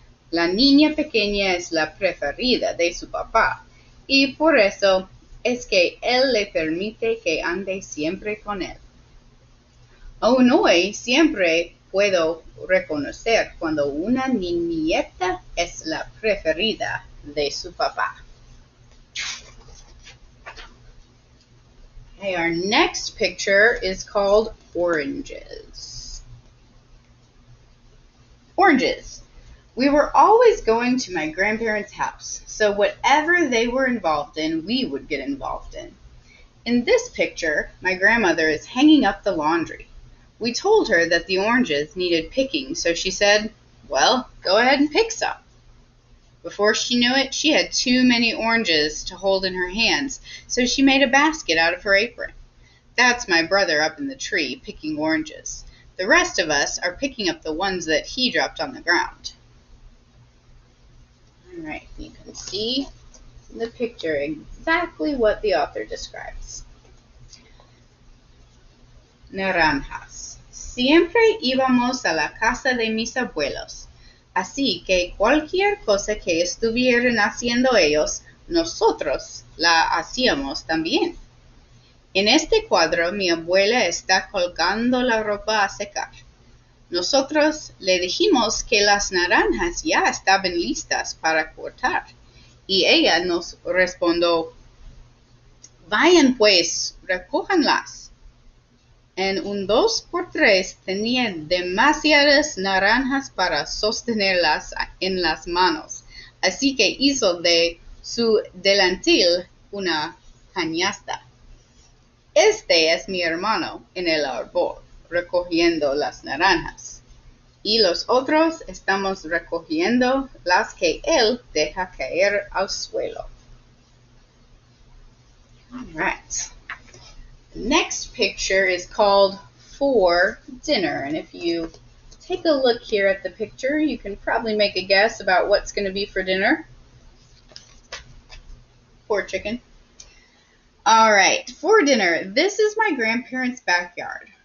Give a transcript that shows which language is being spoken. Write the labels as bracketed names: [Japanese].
[Spanish] La niña pequeña es la preferida de su papá y por eso es que él le permite que ande siempre con él. Aún hoy siempre puedo reconocer cuando una niñeta es la preferida de su papá. [English] Okay, our next picture is called Oranges. Oranges. We were always going to my grandparents' house, so whatever they were involved in, we would get involved in. In this picture, my grandmother is hanging up the laundry. We told her that the oranges needed picking, so she said, "Well, go ahead and pick some." Before she knew it, she had too many oranges to hold in her hands, so she made a basket out of her apron. That's my brother up in the tree, picking oranges. The rest of us are picking up the ones that he dropped on the ground. All right, you can see in the picture exactly what the author describes. [Spanish] Naranjas. Siempre íbamos a la casa de mis abuelos, así que cualquier cosa que estuvieran haciendo ellos, nosotros la hacíamos también. En este cuadro mi abuela está colgando la ropa a secar. Nosotros le dijimos que las naranjas ya estaban listas para cortar y ella nos respondió, "Vayan pues, recójanlas." En un 2x3 tenía demasiadas naranjas para sostenerlas en las manos, así que hizo de su delantal una canasta. Este es mi hermano en el árbol, recogiendo las naranjas, y los otros estamos recogiendo las que él deja caer al suelo. [English] All right. The next picture is called For Dinner, and if you take a look here at the picture, you can probably make a guess about what's going to be for dinner. Poor chicken. All right, for dinner, this is my grandparents' backyard.